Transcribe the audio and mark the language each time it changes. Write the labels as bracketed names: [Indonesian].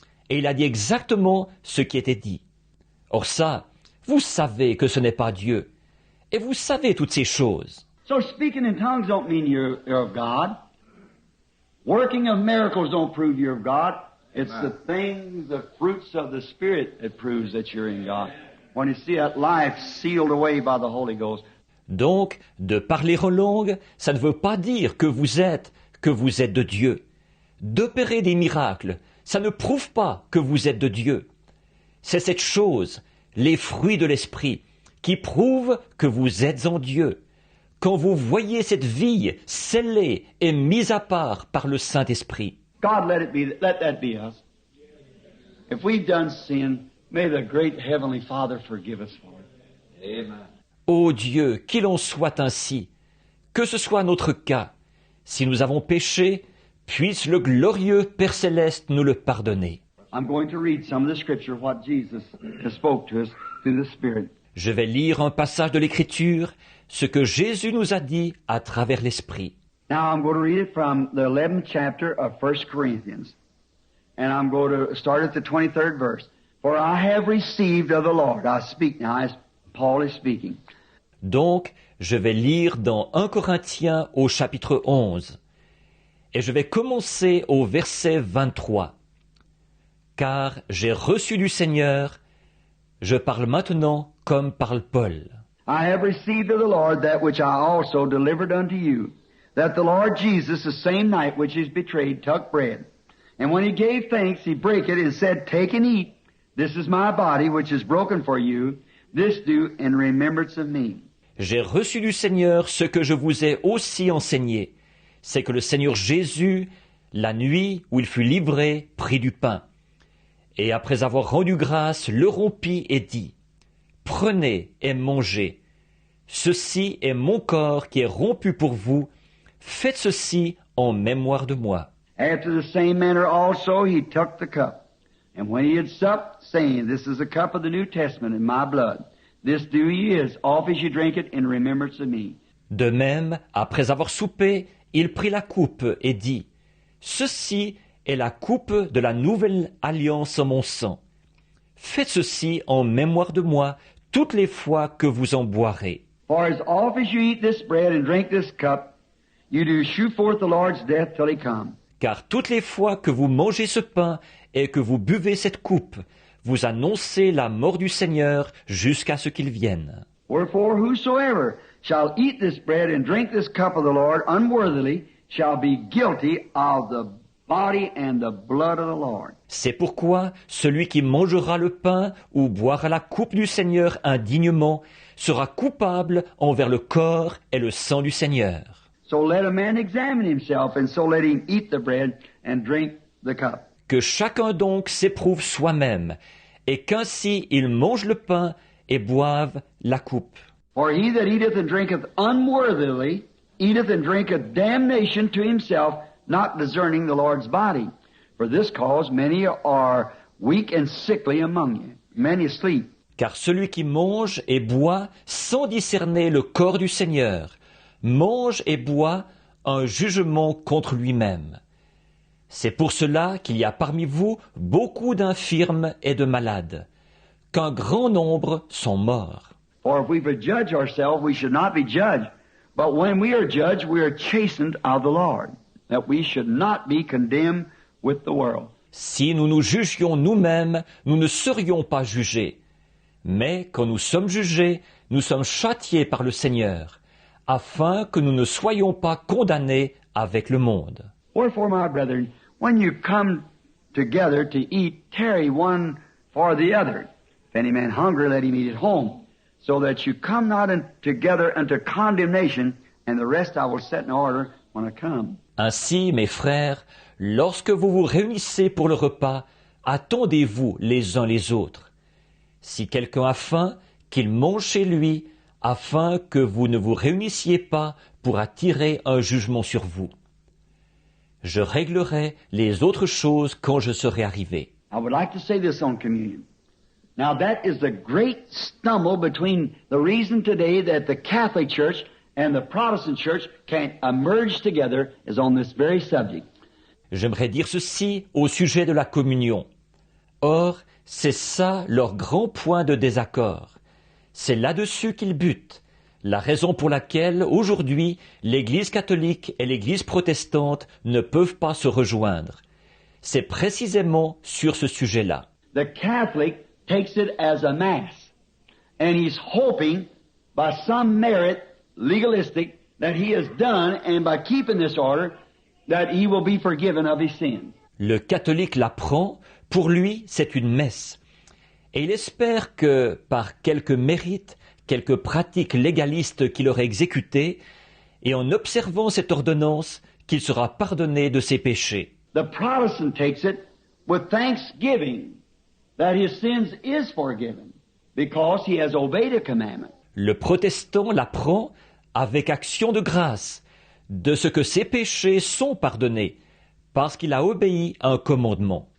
[French] Et il a dit exactement ce qui était dit. Or ça, vous savez que ce n'est pas Dieu. Et vous savez toutes ces choses. [English] So speaking in tongues don't mean you're of God. Working of miracles don't prove you're of God. It's the things, the fruits of the Spirit that proves that you're in God. When you see that life sealed away by the Holy Ghost. [French] Donc, de parler en langue, ça ne veut pas dire que vous êtes de Dieu. D'opérer des miracles, ça ne prouve pas que vous êtes de Dieu. C'est cette chose, les fruits de l'Esprit, qui prouvent que vous êtes en Dieu. Quand vous voyez cette vie scellée et mise à part par le Saint-Esprit. [English] God, let that be us. If we've done sin, may the great Heavenly Father forgive us for it. Amen. [French] Ô Dieu, qu'il en soit ainsi, que ce soit notre cas. Si nous avons péché, puisse le glorieux Père Céleste nous le pardonner. [English] I'm going to read some of the scripture, what Jesus spoke to us through the Spirit. [French] Je vais lire un passage de l'Écriture, ce que Jésus nous a dit à travers l'Esprit. [English] Now I'm going to read it from the 11th chapter of 1 Corinthians. And I'm going to start at the 23rd verse. For I have received of the Lord. I speak now as Paul is speaking. [French] Donc, je vais lire dans 1 Corinthiens au chapitre 11. Et je vais commencer au verset 23. Car j'ai reçu du Seigneur, je parle maintenant comme parle Paul. [English] I have received of the Lord that which I also delivered unto you, that the Lord Jesus, the same night which he was betrayed, took bread. And when he gave thanks, he brake it and said, Take and eat. This is my body which is broken for you. This do in remembrance of me. [French] J'ai reçu du Seigneur ce que je vous ai aussi enseigné. C'est que le Seigneur Jésus, la nuit où il fut livré, prit du pain. Et après avoir rendu grâce, le rompit et dit, Prenez et mangez. Ceci est mon corps qui est rompu pour vous. Faites ceci en mémoire de moi. [English] After the same manner also he took the cup. And when he had supped, saying, This is the cup of the New Testament in my blood. This do ye as oft as you drink it in remembrance of me. [French] De même, après avoir soupé, il prit la coupe et dit, Ceci est la coupe de la nouvelle alliance en mon sang. Faites ceci en mémoire de moi toutes les fois que vous en boirez. [English] For as oft as you eat this bread and drink this cup, you do shew forth the Lord's death till he come. [French] Car toutes les fois que vous mangez ce pain et que vous buvez cette coupe, vous annoncez la mort du Seigneur jusqu'à ce qu'il vienne. [English] Wherefore whosoever shall eat this bread and drink this cup of the Lord unworthily shall be guilty of the body and the blood of the Lord. [French] C'est pourquoi celui qui mangera le pain ou boira la coupe du Seigneur indignement sera coupable envers le corps et le sang du Seigneur. [English] So let a man examine himself, and so let him eat the bread and drink the cup. [French] Que chacun donc s'éprouve soi-même, et qu'ainsi il mange le pain et boive la coupe. [English] For he that eateth and drinketh unworthily eateth and drinketh damnation to himself, not discerning the Lord's body. For this cause many are weak and sickly among you, many sleep. [French] Car celui qui mange et boit sans discerner le corps du Seigneur, mange et boit un jugement contre lui-même. C'est pour cela qu'il y a parmi vous beaucoup d'infirmes et de malades, qu'un grand nombre sont morts. [English] For if we would judge ourselves, we should not be judged. But when we are judged, we are chastened of the Lord, that we should not be condemned with the world. [French] Si nous nous jugions nous-mêmes, nous ne serions pas jugés. Mais quand nous sommes jugés, nous sommes châtiés par le Seigneur, afin que nous ne soyons pas condamnés avec le monde. [English] Wherefore, my brethren, when you come together to eat, tarry one for the other. If any man hungry, let him eat at home, so that you come not together unto condemnation, and the rest I will set in order when I come. [French] Ainsi, mes frères, lorsque vous vous réunissez pour le repas, attendez-vous les uns les autres. Si quelqu'un a faim, qu'il mange chez lui, afin que vous ne vous réunissiez pas pour attirer un jugement sur vous. Je réglerai les autres choses quand je serai arrivé. [English] I would like to say this on communion. Now that is the great stumble between the reason today that the Catholic Church and the Protestant Church can't emerge together is on this very subject. [French] J'aimerais dire ceci au sujet de la communion. Or, c'est ça leur grand point de désaccord. C'est là-dessus qu'ils butent, la raison pour laquelle, aujourd'hui, l'Église catholique et l'Église protestante ne peuvent pas se rejoindre. C'est précisément sur ce sujet-là. [English] The Catholic takes it as a mass, and he's hoping by some merit, legalistic, that he has done, and by keeping this order, that he will be forgiven of his sins. [French] Le catholique la prend, pour lui, c'est une messe. Et il espère que, par quelques mérites, quelques pratiques légalistes qu'il aurait exécutées, et en observant cette ordonnance, qu'il sera pardonné de ses péchés. [English] The Protestant takes it with thanksgiving that his sins is forgiven because he has obeyed a commandment. [French] Le protestant la prend avec action de grâce, de ce que ses péchés sont pardonnés, parce qu'il a obéi à un commandement.